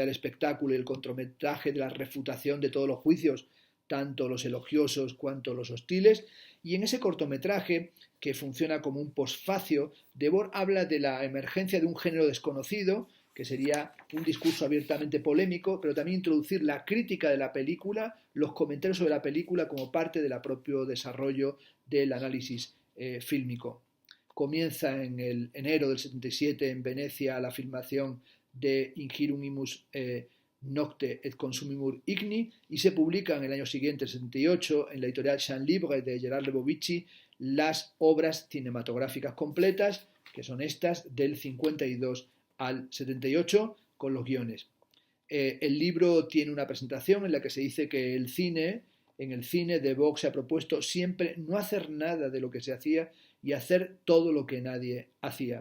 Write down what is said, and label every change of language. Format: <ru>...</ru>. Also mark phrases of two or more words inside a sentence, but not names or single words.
<es>del espectáculo y el cortometraje de la refutación de todos los juicios, tanto los elogiosos cuanto los hostiles, y en ese cortometraje, que funciona como un posfacio, Debord habla de la emergencia de un género desconocido, que sería un discurso abiertamente polémico, pero también introducir la crítica de la película, los comentarios sobre la película como parte del propio desarrollo del análisis fílmico. Comienza en el enero del 77 en Venecia la filmación de Ingirum imus nocte et consumimur igni, y se publica en el año siguiente, el 78, en la editorial Champs Libres de Gerard Lebovici, las obras cinematográficas completas, que son estas del 52 al 78, con los guiones. El libro tiene una presentación en la que se dice que en el cine Debord se ha propuesto siempre no hacer nada de lo que se hacía y hacer todo lo que nadie hacía.</es>